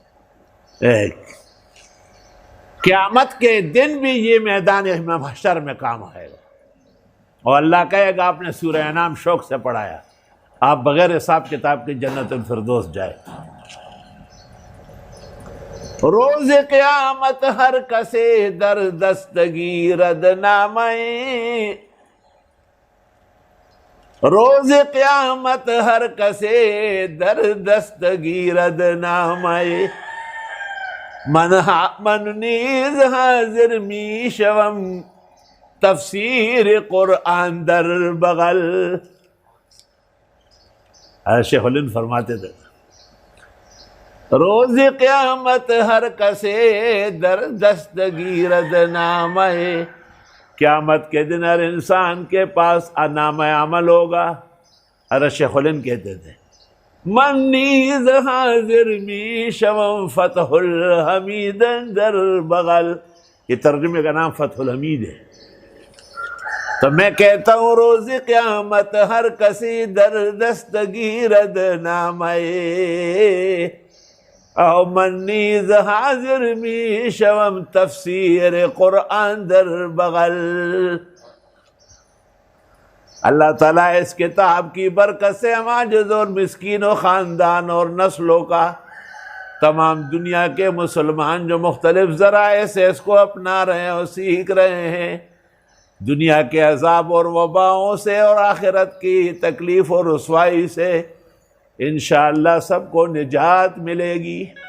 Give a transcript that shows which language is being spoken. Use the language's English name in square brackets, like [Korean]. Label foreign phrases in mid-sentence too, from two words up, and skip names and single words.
[Urdu] قیامت کے دن بھی یہ میدان محشر میں کام آئے گا، اور اللہ کہے گا آپ نے سورہ انعام شوق سے پڑھایا، آپ بغیر حساب کتاب کے جنت الفردوس جائے۔ [Persian] روز قیامت ہر کسے در دستگی رد نامے، روز قیامت ہر کسے در دست گیرد نامے من نیز حاضر می شوم تفسیر قرآن در بغل. [Urdu] شیخ الہند فرماتے تھے [Persian] روز قیامت ہر کسے در دست گیرد نامے، [Urdu] قیامت کے دن ہر انسان کے پاس نامہ عمل ہوگا. حضرت شیخ الہند کہتے تھے [Persian] من نیز حاضر می شوم فتح الحمید در بغل، [Urdu] یہ ترجمے کا نام فتح الحمید ہے. تو میں کہتا ہوں [Persian] روز قیامت ہر کسی در دست گیرد نامے، او من نیز حاضر می شوم تفسیر قرآن در بغل. [Urdu] اللہ تعالیٰ اس کتاب کی برکت سے ہم عاجز اور مسکین و خاندان اور نسلوں کا تمام دنیا کے مسلمان جو مختلف ذرائع سے اس کو اپنا رہے ہیں اور سیکھ رہے ہیں، دنیا کے عذاب اور وباؤں سے اور آخرت کی تکلیف اور رسوائی سے انشاءاللہ سب کو نجات ملے گی.